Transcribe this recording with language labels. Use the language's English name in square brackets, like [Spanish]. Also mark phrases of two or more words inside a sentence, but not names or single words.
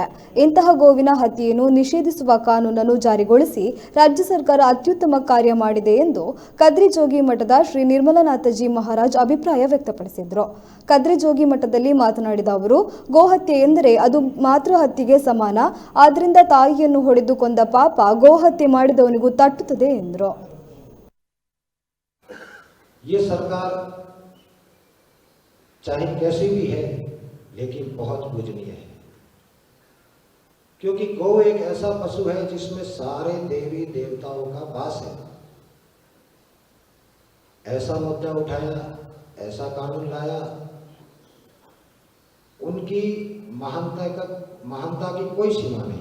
[Kannada] ಇಂತಹ ಗೋವಿನ ಹತ್ಯೆಯನ್ನು ನಿಷೇಧಿಸುವ ಕಾನೂನನ್ನು ಜಾರಿಗೊಳಿಸಿ ರಾಜ್ಯ ಸರ್ಕಾರ ಅತ್ಯುತ್ತಮ ಕಾರ್ಯ ಮಾಡಿದೆ ಎಂದು ಕದ್ರಿ-ಜೋಗಿ ಮಠದ ಶ್ರೀ ನಿರ್ಮಲನಾಥಜಿ ಮಹಾರಾಜ್ ಅಭಿಪ್ರಾಯ ವ್ಯಕ್ತಪಡಿಸಿದರು. ಕದ್ರಿ-ಜೋಗಿ ಮಠದಲ್ಲಿ ಮಾತನಾಡಿದ ಅವರು, ಗೋಹತ್ಯೆ ಎಂದರೆ ಅದು ಮಾತೃಹತ್ಯೆಗೆ ಸಮಾನ. ಆದ್ದರಿಂದ ತಾಯಿಯನ್ನು ಹೊಡೆದು ಕೊಂದ ಪಾಪ ಗೋಹತ್ಯೆ ಮಾಡಿದವನಿಗೂ ತಟ್ಟುತ್ತದೆ ಎಂದರು. [Hindi] ये सरकार चाहे कैसी भी है, लेकिन बहुत पूजनीय है, क्योंकि गौ एक ऐसा पशु है जिसमें सारे देवी देवताओं का वास है। ऐसा मुद्दा उठाया, ऐसा कानून लाया, उनकी महानता की कोई सीमा नहीं।